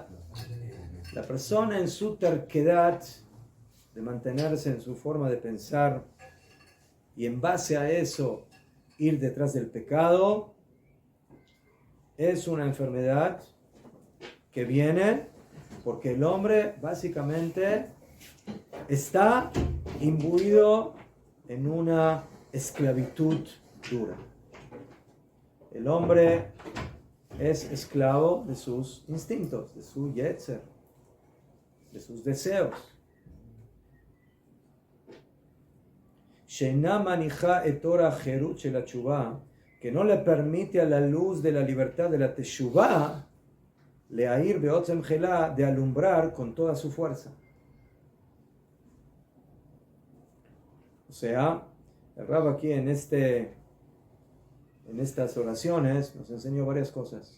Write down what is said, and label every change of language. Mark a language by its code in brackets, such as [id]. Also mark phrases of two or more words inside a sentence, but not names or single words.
[es] La persona en su terquedad de mantenerse en su forma de pensar y en base a eso ir detrás del pecado, es una enfermedad que viene porque el hombre básicamente está imbuido en una esclavitud dura. El hombre es esclavo de sus instintos, de su yetzer, de sus deseos. [he] שאינה מניחה את אורה חירות של תשובה, [es] que no le permite a la luz de la libertad de la teshuvah [he] להאיר בעוצם גלה, [es] de alumbrar con toda su fuerza. O sea, el Rab aquí en estas oraciones nos enseñó varias cosas.